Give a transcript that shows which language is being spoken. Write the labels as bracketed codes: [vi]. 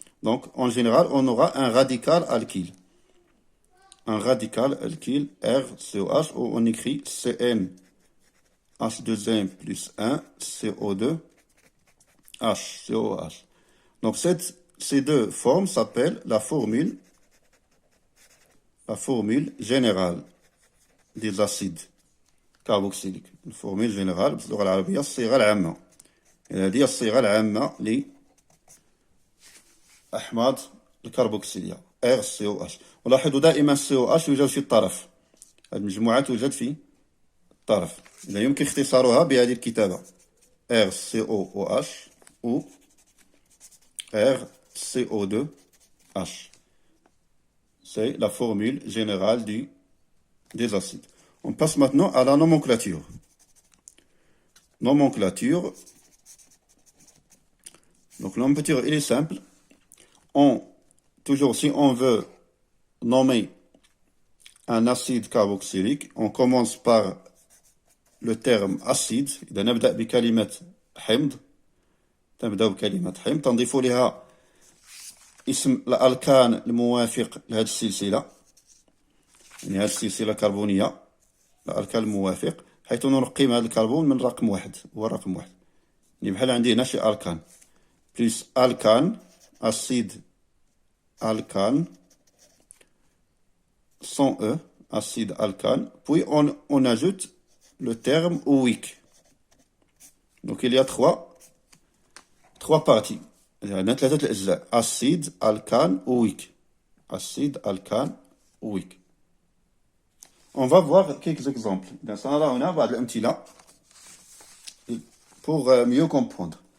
[fr] Donc, en général, on aura un radical alkyle. Un radical alkyle, RCOH, où on écrit CN H2N plus 1 CO2 H, COH. Donc, ces deux formes s'appellent la formule générale des acides carboxyliques. [ar] الفورميل جينيرال باللغة العربية الصيغة العامة. هذه هي الصيغة العامة لأحماض الكربوكسيلية. [fr] RCOH. [ar] ولاحظوا دائما COH يوجد في الطرف. هذه المجموعات توجد في الطرف. إذا يمكن اختصارها بهذه الكتابة RCOOH ou RCO2H. [fr] C'est la formule générale des acides. On passe maintenant à la nomenclature. Nomenclature. Donc la nomenclature, il est simple. Toujours, si on veut nommer un acide carboxylique, on commence par le terme acide. [ar] إذا نبدأ بكلمة حمض، تبدأ بكلمة حمض، تنضيف لها اسم الألكان الموافق لهذه السلسلة، يعني هذه السلسلة الكربونية، الألكان الموافق، حيث نرقم هذا الكربون من رقم واحد، هو الرقم واحد. يعني بحال عندي هنا شي ألكان، بلس ألكان، أسيد ألكان، [fr] sans E, acide alcane, puis on ajoute le terme oïque. Donc il y a trois parties. Il y a [ar] ثلاثة الأجزاء. [fr] Acide, alcane, oïque. Acide, alcane, oïque. On va voir quelques exemples. [ar] سنرى هنا بعض الأمثلة [fr] pour mieux comprendre.